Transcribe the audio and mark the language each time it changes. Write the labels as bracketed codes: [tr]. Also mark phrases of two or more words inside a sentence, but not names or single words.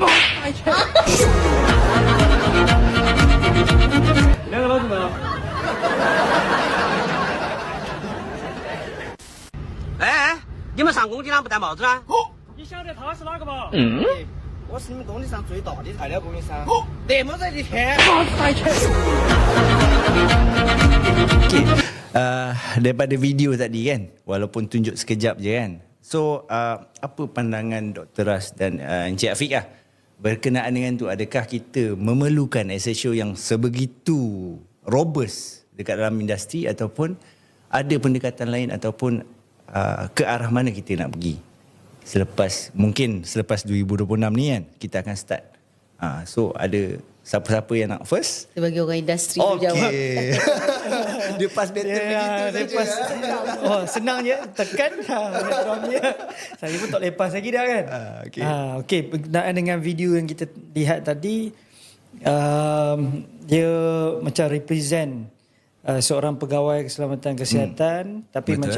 [zh] 两个老子们。哎，你们上工地啷不戴帽子呢？你晓得他是哪个吧？我是你们工地上最大的材料供应商。那么热的天， [ms] daripada video tadi kan, walaupun tunjuk sekejap je kan. So apa pandangan Dr. Ras dan Encik Afiq lah berkenaan dengan tu? Adakah kita memerlukan SHO yang sebegitu robust dekat dalam industri, ataupun ada pendekatan lain, ataupun ke arah mana kita nak pergi selepas 2026 ni kan, kita akan start. So ada siapa-siapa yang nak first? Sebagai orang industri tu jawab. Dia [en] pass better [ms] begitu saja. Senang je, tekan. Saya pun tak lepas lagi dah kan. Okey, berkenaan dengan video yang kita lihat tadi, dia macam represent seorang pegawai keselamatan kesihatan, tapi betul.